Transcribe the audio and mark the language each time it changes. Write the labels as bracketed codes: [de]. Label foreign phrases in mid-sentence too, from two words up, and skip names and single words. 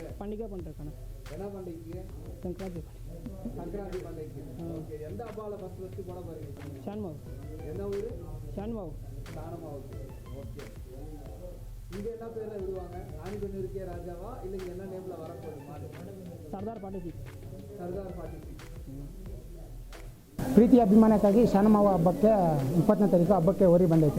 [ta] பண்டிகை பண்ணுறேன். என்ன பண்டிகைக்கு? [kn] ಸಂಕ್ರಾಂತಿ. [ta] ಸಂಕ್ರಾಂತಿ பண்டிகைக்கு. ஓகே, எந்த அப்பாவில் ஃபஸ்ட்டு போட போகிறீங்க? [kn] ಶಾನ್ಮಾವು. [ta] என்ன ஊர்? [kn] ಶಾನ್ಮಾವು. [ta] சாணமாவுக்கு. ஓகே, இங்கே என்ன பேரில் விடுவாங்க? ராணிபென்னூருக்கே ராஜாவா இல்லை இங்கே என்ன நேமில் வரப்போகுது மாடு? [kn] ಸರ್ದಾರ್ 46. ಸರ್ದಾರ್ 46. ಪ್ರೀತಿ ಅಭಿಮಾನಕ್ಕಾಗಿ ಶಾನಮಾವ ಹಬ್ಬಕ್ಕೆ 20ನೇ ತಾರೀಕು ಹಬ್ಬಕ್ಕೆ ಹೋರಿ ಬಂದೈತೆ.